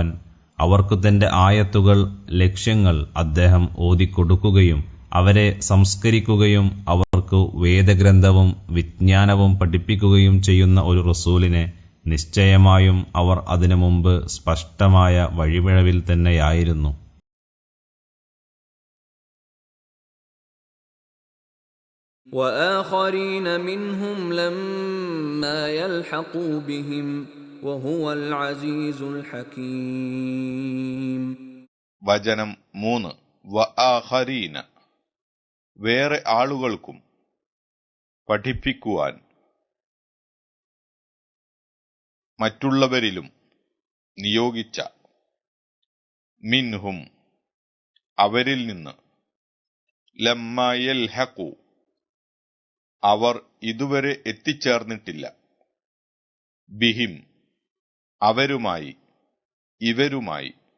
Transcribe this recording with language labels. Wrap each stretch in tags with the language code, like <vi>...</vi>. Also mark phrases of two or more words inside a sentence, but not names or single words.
<ml>അവർക്കു തന്റെ ആയത്തുകൾ, ലക്ഷ്യങ്ങൾ അദ്ദേഹം ഓതിക്കൊടുക്കുകയും അവരെ സംസ്കരിക്കുകയും അവർക്ക് വേദഗ്രന്ഥവും വിജ്ഞാനവും പഠിപ്പിക്കുകയും ചെയ്യുന്ന ഒരു റസൂലിനെ നിശ്ചയമായും അവർ അതിനു മുമ്പ് സ്പഷ്ടമായ വഴിപിഴവിൽ തന്നെയായിരുന്നു.</ml> <ar>وآخرين منهم لما يلحقوا بهم وهو العزيز الحكيم.</ar> <ml>വചനം 3. വആഖരീന, വേറെ ആളുകൾക്കും പഠിപ്പിക്കുവാൻ, മറ്റുള്ളവരിലും നിയോഗിച്ച, മിൻഹും, അവരിൽ നിന്ന്,</ml> <ar>لما يلحقوا,</ar> <ml>അവർ ഇതുവരെ എത്തിച്ചേർന്നിട്ടില്ല, ബിഹിം, അവരുമായി, ഇവരുമായി,</ml>